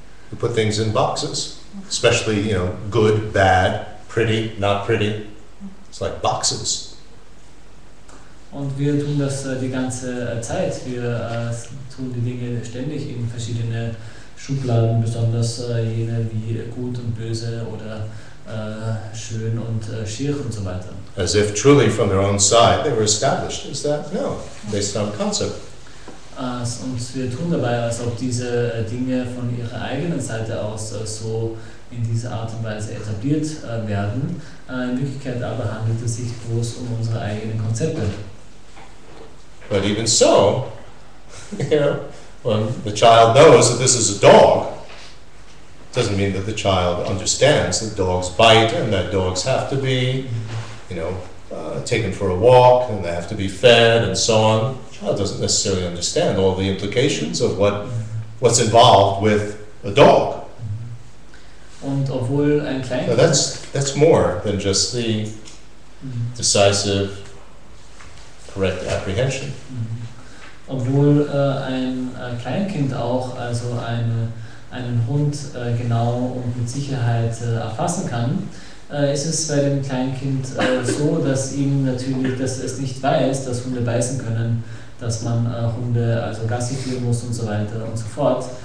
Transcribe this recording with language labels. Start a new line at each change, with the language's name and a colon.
English: We put things in boxes, especially, good, bad, pretty, not pretty. It's like boxes.
German: Und wir tun das die ganze Zeit. Wir tun die Dinge ständig in verschiedene Schubladen, besonders jene wie gut und böse oder schön und schier und so weiter.
English: As if truly from their own side they were established. Is that? No, based on concept.
German: Und wir tun dabei, als ob diese Dinge von ihrer eigenen Seite aus so in dieser Art und Weise etabliert werden. In Wirklichkeit aber handelt es sich bloß um unsere eigenen Konzepte.
English: But even so, when the child knows that this is a dog, it doesn't mean that the child understands that dogs bite and that dogs have to be, taken for a walk and they have to be fed and so on. The child doesn't necessarily understand all the implications of what's involved with a dog.
German: Und obwohl ein Kleinkind...
English: That's more than just the decisive, correct apprehension.
German: Obwohl ein Kleinkind auch also einen Hund genau und mit Sicherheit erfassen kann, ist es bei dem Kleinkind so, dass es nicht weiß, dass Hunde beißen können, dass man Hunde also Gassi führen muss und so weiter und so fort.